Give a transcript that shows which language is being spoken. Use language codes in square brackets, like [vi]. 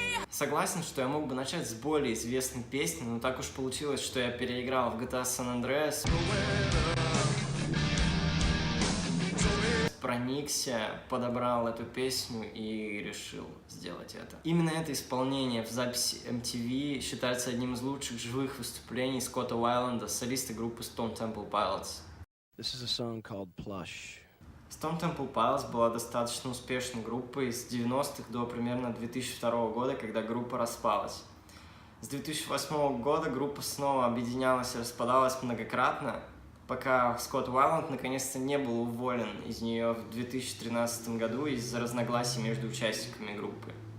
[ru] Согласен, что я мог бы начать с более известной песни, но так уж получилось, что я переиграл в GTA San Andreas, проникся, подобрал эту песню и решил сделать это. Именно это исполнение в записи MTV считается одним из лучших живых выступлений Скотта Уайланда, солиста группы Stone Temple Pilots. [en] This is a song called Plush. [ru] Stone Temple Pilots была достаточно успешной группой с 90-х до примерно 2002 года, когда группа распалась. С 2008 года группа снова объединялась и распадалась многократно, пока Скотт Уайланд наконец-то не был уволен из нее в 2013 году из-за разногласий между участниками группы.